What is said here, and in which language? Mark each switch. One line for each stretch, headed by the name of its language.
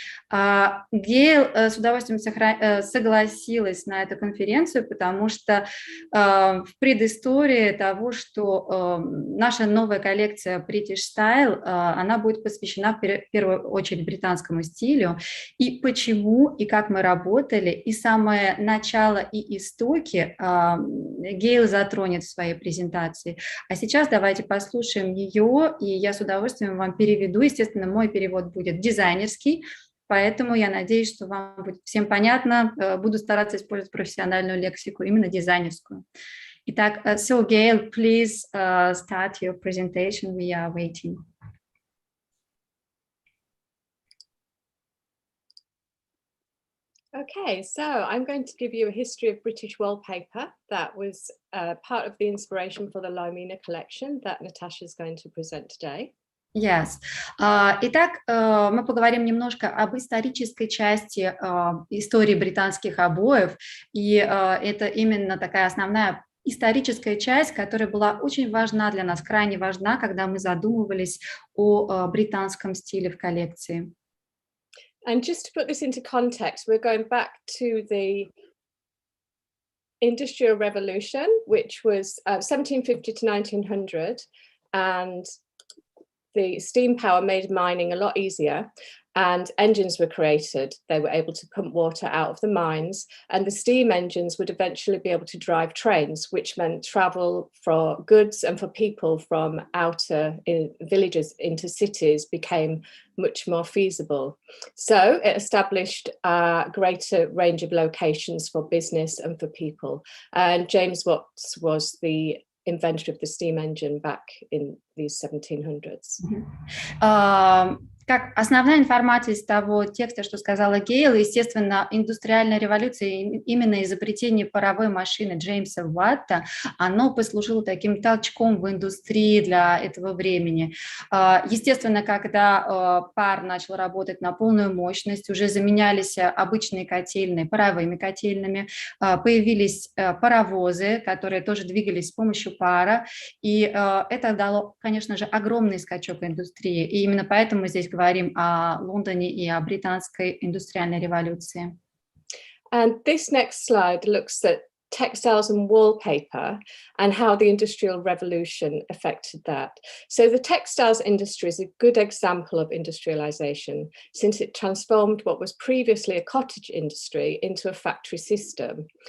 Russian: Гейл с удовольствием согласилась на эту конференцию, потому что в предыстории того, что наша новая коллекция British Style, она будет посвящена в первую очередь британскому стилю, и почему, и как мы работали, и самое начало и истоки Гейл затронет в своей презентации. А сейчас давайте послушаем ее, и я с удовольствием вам переведу. Естественно, мой перевод будет дизайнерский, поэтому я надеюсь, что вам будет всем понятно. Буду стараться использовать профессиональную лексику, именно дизайнерскую. Итак,
English: so Gail, please start your presentation. We are waiting. Okay, so I'm going to give you a history of British wallpaper that was part of the inspiration for the Lymena Collection that Natasha is going to present today. Yes.
Russian: Итак, мы поговорим немножко об исторической части истории британских обоев, и это именно такая основная историческая часть, которая была очень важна для нас, крайне важна, когда мы задумывались о британском стиле в коллекции.
English: And just to put this into context, we're going back to the Industrial Revolution, which was 1750 to 1900, and the steam power made mining a lot easier, and engines were created. They were able to pump water out of the mines, and the steam engines would eventually be able to drive trains, which meant travel for goods and for people from outer villages into cities became much more feasible. So it established a greater range of locations for business and for people. And James Watts was the inventor of the steam engine back in the 1700s.
Russian: Как основная информация из того текста, что сказала Гейл, естественно, индустриальная революция, именно изобретение паровой машины Джеймса Уатта, оно послужило таким толчком в индустрии для этого времени. Естественно, когда пар начал работать на полную мощность, уже заменялись обычные котельные паровыми котельными, появились паровозы, которые тоже двигались с помощью пара, и это дало, конечно же, огромный скачок индустрии, и именно поэтому мы здесь говорим о Лондоне и о британской индустриальной революции.
English: And this next slide looks at textiles and wallpaper and how the Industrial Revolution affected that. So the textiles industry is a good example of industrialization, since it transformed what was previously a cottage industry into a factory system.